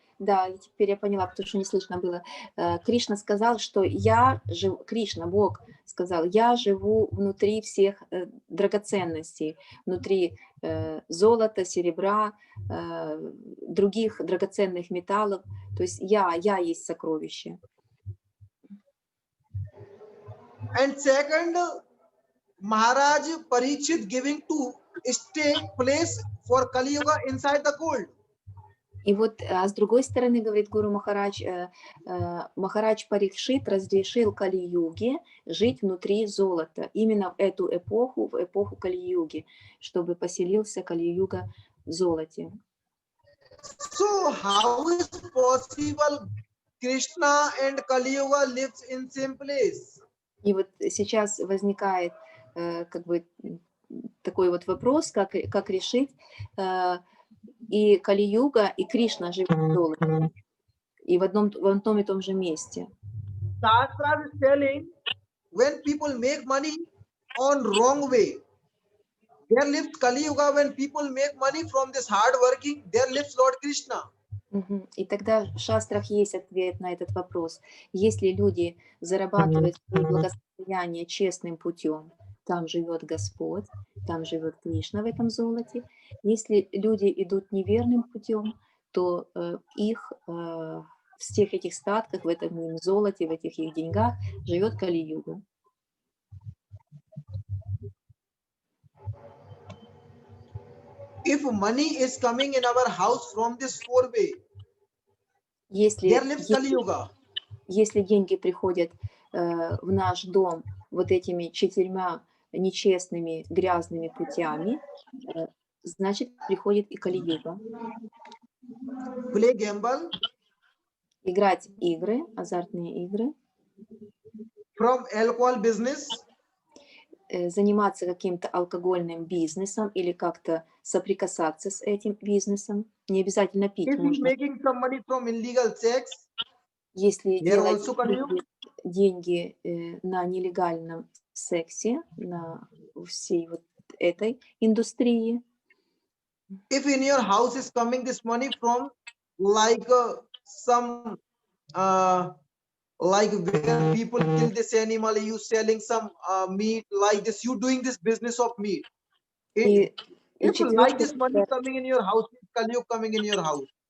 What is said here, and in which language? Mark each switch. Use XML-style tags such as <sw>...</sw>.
<ru>Да, теперь я поняла, потому что не слышно было. Кришна сказал, что я живу, Кришна, Бог сказал, я живу внутри всех драгоценностей, внутри золота, серебра, других драгоценных металлов. То есть я есть сокровище.</ru> <en>And second, Maharaj Parikshit giving to stay place for Kali Yuga inside the gold.</en> <ru>И вот, а с другой стороны, говорит Гуру Махарадж, Махарадж Парикшит разрешил Кали-юге жить внутри золота, именно в эту эпоху, в эпоху Кали-юги, чтобы поселился Кали-юга в золоте.</ru> <en>So how is possible Krishna and Kali-yuga lives in same place?</en> <ru>И вот сейчас возникает как бы такой вот вопрос, как решить, и Кали-юга, и Кришна живут в золоте, и в одном и том же месте.</ru> <en>Shastra is telling when people make money on wrong way, there lives Kali Yuga. When people make money from this hard working, there lives Lord Krishna.</en> <ru>И тогда в шастрах есть ответ на этот вопрос. Если люди зарабатывают свое благосостояние честным путем, там живет Господь, там живет Кришна в этом золоте. Если люди идут неверным путем, то их в всех этих статках, в этом золоте, в этих их деньгах живет Кали-юга.</ru> <en>If money is coming in our house from this four way, there lives Kali Yuga.</en> <ru>Если деньги приходят в наш дом вот этими 4 нечестными, грязными путями, значит, приходит и Кали-юга.</ru> <en>Play gamble.</en> <ru>Играть игры, азартные игры.</ru> <en>From alcohol business.</en> <ru>Заниматься каким-то алкогольным бизнесом или как-то соприкасаться с этим бизнесом. Не обязательно пить.</ru> <en>If</en> <ru>можно.</ru> <en>Making some money from illegal sex,</en> <ru>если делать деньги на нелегальном сексе, на всей вот этой индустрии.</ru> <en>If in your house is coming this money from like some like where people kill this animal, you selling some meat like this, you doing this business of meat. If like this money coming in your house, Kali Yuga coming in your house.</en>